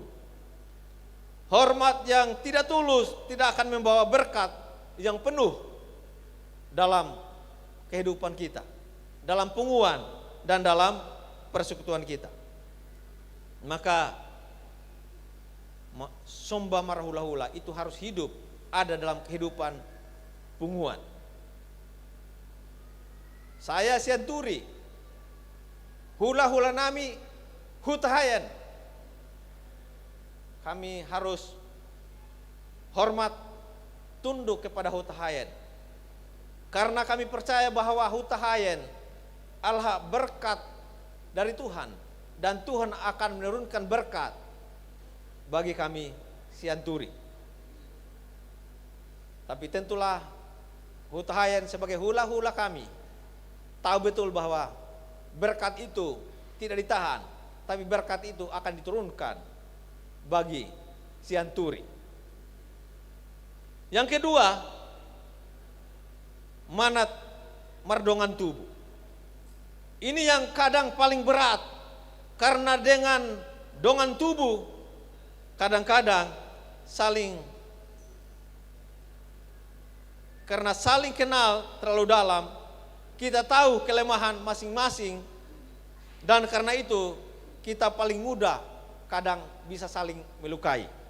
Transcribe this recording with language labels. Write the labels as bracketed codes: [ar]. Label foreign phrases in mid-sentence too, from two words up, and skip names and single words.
[id] Hormat yang tidak tulus tidak akan membawa berkat yang penuh dalam kehidupan kita, dalam punguan dan dalam persekutuan kita. Maka [bbc] Sumba marhula-hula [id] itu harus hidup ada dalam kehidupan punguan. Saya sianturi, [bbc] hula-hula nami [id] hutahayan. Kami harus hormat, tunduk kepada hutahayan, karena kami percaya bahwa hutahayan adalah berkat dari Tuhan, dan Tuhan akan menurunkan berkat bagi kami sianturi. Tapi tentulah hutahayan sebagai hula-hula kami tahu betul bahwa berkat itu tidak ditahan, tapi berkat itu akan diturunkan bagi sianturi. Yang kedua, [bbc] manat mardongan tubuh. [id] Ini yang kadang paling berat, karena dengan [bbc] dongan tubuh [id] kadang-kadang karena saling kenal terlalu dalam, kita tahu kelemahan masing-masing, dan karena itu kita paling mudah kadang bisa saling melukai.